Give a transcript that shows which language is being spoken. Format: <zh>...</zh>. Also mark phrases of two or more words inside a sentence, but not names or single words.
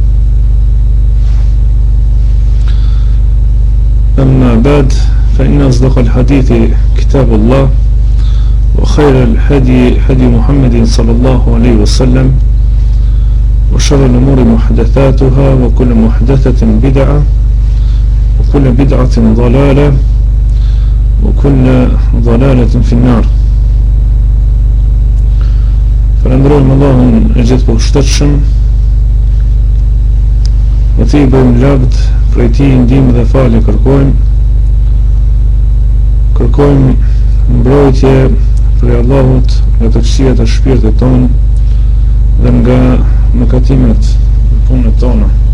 <ar>أما بعد فإن أصدق الحديث كتاب الله وخير الهدي هدي محمد صلى الله عليه وسلم وشر الأمور محدثاتها وكل محدثة بدعة وكل بدعة ضلالة وكل ضلالة في النار.</ar> <sq>Falënderojmë Allahun e gjithëpohështshëm, me të bëjmë lavd, prej tij ndihmë dhe falje kërkojmë mbrojtje prej Allahut nga të këqijat e shpirtit tonë dhe nga mëkatimet e punët tona.</sq>